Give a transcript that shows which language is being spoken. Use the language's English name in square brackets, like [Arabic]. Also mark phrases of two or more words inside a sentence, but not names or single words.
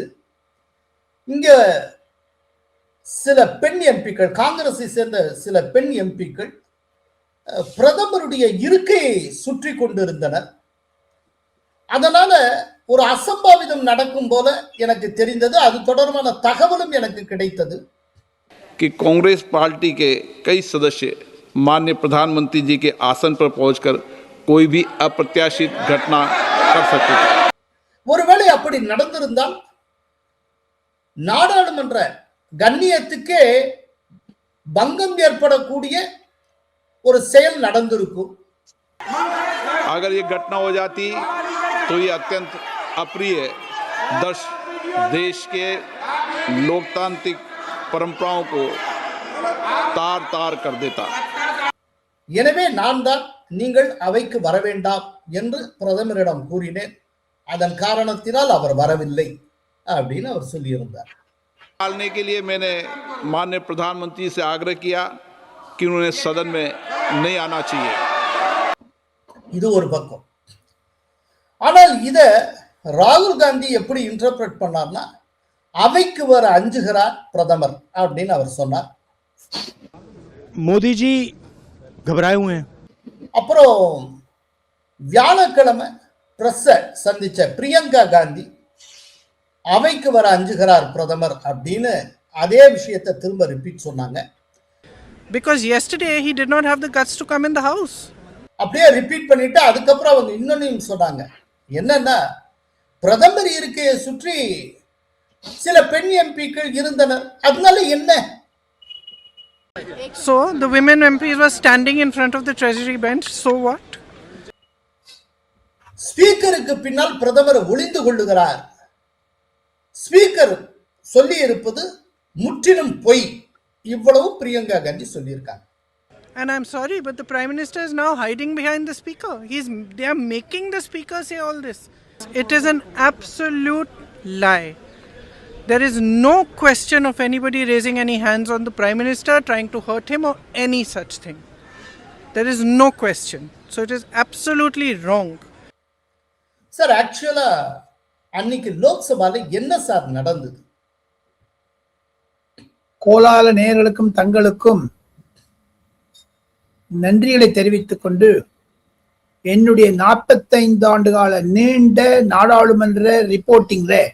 [Tamil] இங்க சில பெண் எம்பிக்கள், காங்கிரஸை சேர்ந்த சில பெண் எம்பிக்கள் பிரதமருடைய இருக்கையை சுற்றி கொண்டிருந்தனர். அதனால ஒரு அசம்பாவிதம் நடக்கும் போல எனக்கு தெரிந்தது. அது தொடர்பான தகவலும் எனக்கு கிடைத்தது. [Hindi] कि कांग्रेस पार्टी के कई सदस्य माननीय प्रधानमंत्री जी के आसन पर पहुंचकर कोई भी अप्रत्याशित घटना कर सकते थे. [Tamil] ஒருவேளை அப்படி நடந்திருந்தால் நாடாளுமன்ற கண்ணியத்துக்கே பங்கம் ஏற்படக்கூடிய ஒரு செயல் நடந்திருக்கும். [Hindi] अगर ये घटना हो जाती तो ये अत्यंत अप्रिय देश के लोकतांत्रिक परंपराओं को तार तार कर देता. [Tamil] எனவே நான் தான் நீங்கள் அவைக்கு வர வேண்டாம் என்று பிரதமரிடம் கூறினேன். அதன் காரணத்தினால் அவர் வரவில்லை அப்படின்னு அவர் சொல்லியிருந்தார். [Hindi] डालने के लिए मैंने माननीय प्रधानमंत्री से आग्रह किया कि उन्हें सदन में नहीं आना चाहिए. [Tamil] இது ஒரு பக்கம். ஆனால் இத ராகுல் காந்தி எப்படி இன்டர்பிரட் பண்ணார்னா, அவைக்கு வர அஞ்சுகிறார் பிரதமர் அப்படின்னு அவர் சொன்னார். [Hindi] मोदी जी घबराए हुए हैं. [Tamil] அப்புறம் வியாழக்கிழமை பிரஸ் சந்திச்ச பிரியங்கா காந்தி அவைக்கு வர அஞ்சுகிறார் பிரதமர் அப்படின்னு அதே விஷயத்தை திரும்ப ரிப்பீட் சொன்னாங்க. [English] Because yesterday he did not have the guts to come in the house. [Tamil] அப்படியே ரிப்பீட் பண்ணிட்டு அதுக்கப்புறம் அவங்க இன்னொன்னையும் சொன்னாங்க. என்னன்னா, பிரதமர் இருக்கையை சுற்றி சில பெண் எம்பிக்கள் இருந்தனர், அதனால என்ன? [English] So the women MPs were standing in front of the treasury bench. So what? ஸ்பீக்கருக்கு பின்னால் பிரதமர் ஒளிந்து கொள்ளுகிறார். ஸ்பீக்கர் சொல்லி இருப்பது முற்றிலும் பொய். இவ்வளவு பிரியங்கா காந்தி சொல்லியிருக்காங்க. And I'm sorry, but the Prime Minister is now hiding behind the Speaker. They are making the Speaker say all this. It is an absolute lie. There is no question of anybody raising any hands on the Prime Minister, trying to hurt him or any such thing. There is no question. So it is absolutely wrong. [Tamil] சார், ஆக்சுவலா அன்னைக்கு லோக்சபால என்ன சார் நடந்தது? கோலால நேயர்களுக்கும் தங்களுக்கும் நன்றிகளை தெரிவித்துக் கொண்டு, என்னுடைய 45 ஆண்டு கால நீண்ட நாடாளுமன்ற ரிப்போர்ட்டிங்ல